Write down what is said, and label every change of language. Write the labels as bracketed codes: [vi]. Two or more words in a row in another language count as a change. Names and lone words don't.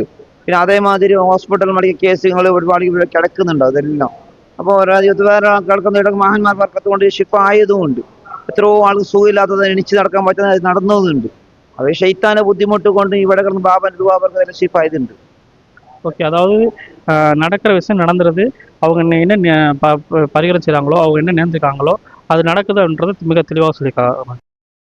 [ml] പിന്നെ അതേമാതിരി ഹോസ്പിറ്റൽ മെഡിക്കൽ കേസുകൾ ഒരുപാട് ഇവിടെ കിടക്കുന്നുണ്ട് അതെല്ലാം. അപ്പോൾ രാജ്യത്ത് വേറെ കിടക്കുന്ന ഇവിടെ മഹാന്മാർ ബർക്കത്ത് കൊണ്ട് ഷിഫ ആയതുമുണ്ട്. എത്രയോ ആൾക്ക് സുഖമില്ലാത്തത് എണിച്ച് നടക്കാൻ പറ്റുന്നത് നടന്നതുണ്ട്. അത് ശൈത്താന്റെ ബുദ്ധിമുട്ട് കൊണ്ട് ഇവിടെ കിടന്ന് ബാബന്റെ ദുആ ബർക്കത്ത് ഷിഫ ആയതുണ്ട്. [ta] ஓகே, அதாவது நடக்கிற விஷயம் நடந்துருது. அவங்க என்ன பரிகாரம் செய்கிறாங்களோ, அவங்க என்ன நினைஞ்சுக்காங்களோ அது நடக்குதுன்றது மிக தெளிவாக சொல்லியிருக்காங்க.